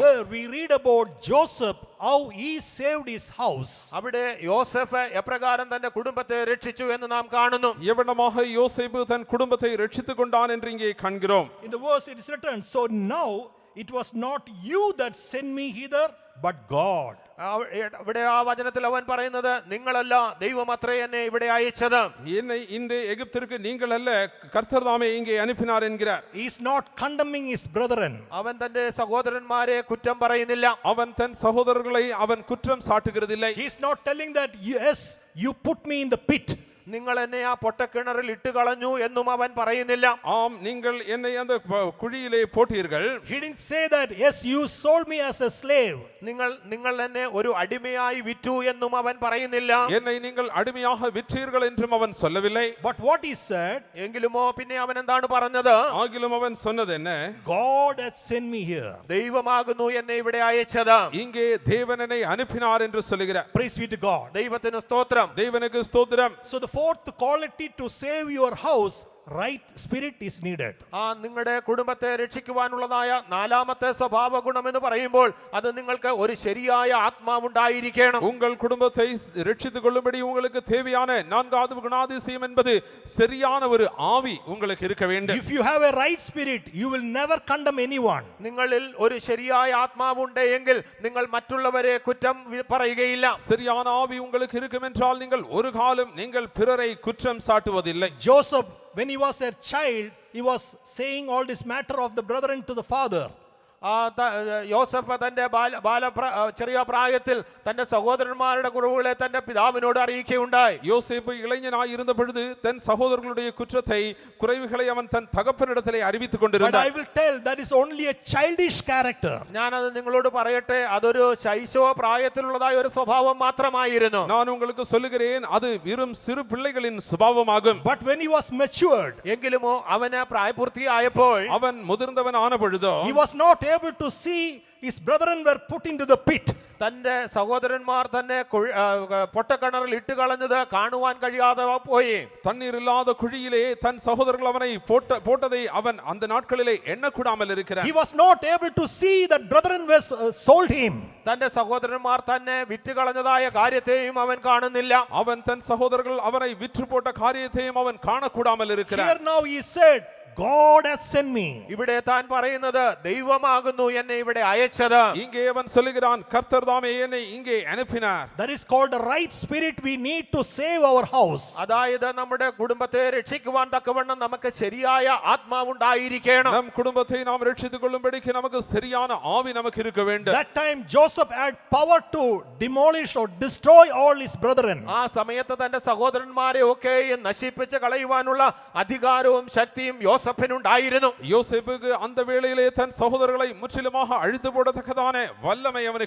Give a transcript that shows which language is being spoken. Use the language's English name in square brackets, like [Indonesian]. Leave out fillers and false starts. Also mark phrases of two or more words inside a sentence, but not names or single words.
[English] there we read about Joseph, how he saved his house. [Malayalam] അവിടെ യോസേഫ് എപ്രകാരം തന്റെ കുടുംബത്തെ രക്ഷിച്ചു എന്ന് നാം കാണുന്നു. [Tamil] எவ்வளமாக யோசேப்பு தன் குடும்பத்தை ரட்சித்துக் கொண்டான் என்று இங்கே காண்கிறோம். [English] In the verse it is written, so now it was not you that sent me hither, but God. [Malayalam] ഇവിടെ ആ വചനത്തിൽ അവൻ പറയുന്നത്, നിങ്ങളല്ല, ദൈവമത്രേ എന്നെ ഇവിടെ അയച്ചത്. [Tamil] என்னை இந்த எகிப்திற்கு நீங்கள் அல்ல, கர்த்தர் தாமே இங்கே அனுப்பினார் என்கிறார். [English] He is not condemning his brethren. [Malayalam] അവൻ തന്റെ സഹോദരന്മാരെ കുറ്റം പറയുന്നില്ല. [Tamil] அவன் தன் சகோதரர்களை அவன் குற்றம் சாட்டுகிறதில்லை. [English] He is not telling that, yes, you put me in the pit, [Malayalam] നിങ്ങൾ എന്നെ ആ പൊട്ടക്കിണറിൽ ഇട്ട് കളഞ്ഞു എന്നും അവൻ പറയുന്നില്ല. [Tamil] ஆம், நீங்கள் என்னை அந்த குழியிலே போட்டீர்கள். [English] He didn't say that, yes, you sold me as a slave. [Malayalam] നിങ്ങൾ എന്നെ ഒരു അടിമയായി വിറ്റു എന്നും അവൻ പറയുന്നില്ല. [Tamil] என்னை நீங்கள் அடிமையாக விற்றீர்கள் என்றும் அவன் சொல்லவில்லை. [English] But what he said, [Malayalam] എങ്കിലുമോ പിന്നെ അവൻ എന്താണ് പറഞ്ഞത്? [Tamil] ஆகிலும் அவன் சொன்னது என்ன? [English] God had sent me here. [Malayalam] ദൈവമാകുന്നു എന്നെ ഇവിടെ അയച്ചത്. [Tamil] இங்கே தேவன் என்னை அனுப்பினார் என்று சொல்லுகிறார். [English] Praise be to God. [Malayalam] ദൈവത്തിന് സ്തോത്രം. [Tamil] தேவனுக்கு ஸ்தோத்திரம். [English] So the fourth quality to save your house, right spirit is needed. [Malayalam] നിങ്ങളുടെ കുടുംബത്തെ രക്ഷിക്കുവാനുള്ളതായ നാലാമത്തെ സ്വഭാവ ഗുണം എന്ന് പറയുമ്പോൾ അത് നിങ്ങൾക്ക് ഒരു ശരിയായ ആത്മാവുണ്ടായിരിക്കണം. [Tamil] உங்கள் குடும்பத்தை ரட்சித்துக் கொள்ளும்படி உங்களுக்கு தேவையான நான்காவது குணாதிசயம் என்பது சரியான ஒரு ஆவி உங்களுக்கு இருக்க வேண்டும். [English] If you have a right spirit, you will never condemn anyone. [Malayalam] നിങ്ങളിൽ ഒരു ശരിയായ ആത്മാവുണ്ടെങ്കിൽ നിങ്ങൾ മറ്റുള്ളവരെ കുറ്റം പറയുകയില്ല. [Tamil] சரியான ஆவி உங்களுக்கு இருக்கும் என்றால் நீங்கள் ஒரு காலம் நீங்கள் பிறரை குற்றம் சாட்டுவதில்லை. [English] Joseph, when he was a child, he was saying all this matter of the brethren to the father. [Malayalam] യോസഫ് തന്റെ ചെറിയ പ്രായത്തിൽ തന്റെ സഹോദരന്മാരുടെ കുറവുകളെ തന്റെ പിതാവിനോട് അറിയിക്കുകയുണ്ടായി. [Tamil] யோசேப்பு இளைஞனாய் இருந்த பொழுது தன் சகோதரர்களுடைய குற்றத்தை குறைவுகளை அவன் தன் தகப்பனிடத்திலே அறிவித்துக் [English] But [Tamil] கொண்டிருந்தான். [English] I will tell that is only a childish character. [Malayalam] ഞാനത് നിങ്ങളോട് പറയട്ടെ, അതൊരു ശൈശവ പ്രായത്തിലുള്ളതായ ഒരു സ്വഭാവം മാത്രമായിരുന്നു. [Tamil] நான் உங்களுக்கு சொல்லுகிறேன், அது வெறும் சிறு பிள்ளைகளின் சுபாவமாகும். [English] But when he was matured, [Malayalam] എങ്കിലുമോ അവന് പ്രായപൂർത്തിയായപ്പോൾ [Tamil] அவன் முதிர்ந்தவன் ஆன பொழுதோ [English] he was not able to see his brethren were put into the pit. [Malayalam] തന്റെ സഹോദരന്മാർ തന്നെ പൊട്ടക്കിണറിൽ ഇട്ട് കളഞ്ഞത് കാണുവാൻ കഴിയാതെ പോയി. [Tamil] தண்ணீர் இல்லாத குழியிலே தன் சகோதரர்கள் அவனை போட்டதை அவன் அந்த நாட்களிலே எண்ணக்கூடாமல் இருக்கிறான். [English] He was not able to see that brethren was sold him. [Malayalam] തന്റെ സഹോദരന്മാർ തന്നെ വിറ്റ് കളഞ്ഞതായ കാര്യത്തെയും അവൻ കാണുന്നില്ല. [Tamil] அவன் தன் சகோதரர்கள் அவனை விற்று போட்ட காரியத்தையும் அவன் காணக்கூடாமல் இருக்கிறான். [English] Here now he said, God has sent me. [Malayalam] ഇവിടെ താൻ പറയുന്നത് ദൈവമാകുന്നു എന്നെ ഇവിടെ അയച്ചത്. [Tamil] இங்கே அவன் சொல்லுகிறான், கர்த்தர் தாமே என்னை இங்கே அனுப்பினார். [English] That is called the right spirit we need to save our house. [Malayalam] അതായത് നമ്മുടെ കുടുംബത്തെ രക്ഷിക്കുവാൻ തക്കവണ്ണം നമുക്ക് ശരിയായ ആത്മാവുണ്ടായിരിക്കണം. [Tamil] நம் குடும்பத்தை நாம் ரட்சித்துக் கொள்ளும்படிக்கு நமக்கு சரியான ஆவி நமக்கு இருக்க வேண்டும். [English] That time Joseph had power to demolish or destroy all his brethren. [Malayalam] ആ സമയത്ത് തന്റെ സഹോദരന്മാരെ ഒക്കെയും നശിപ്പിച്ച് കളയുവാനുള്ള അധികാരവും ശക്തിയും യോസഫിനുണ്ടായിരുന്നു. [Tamil] யோசேப்புக்கு அந்த வேளையிலே தன் சகோதரர்களை முற்றிலுமாக அழித்து போடத்தக்கதான வல்லமை அவனுக்கு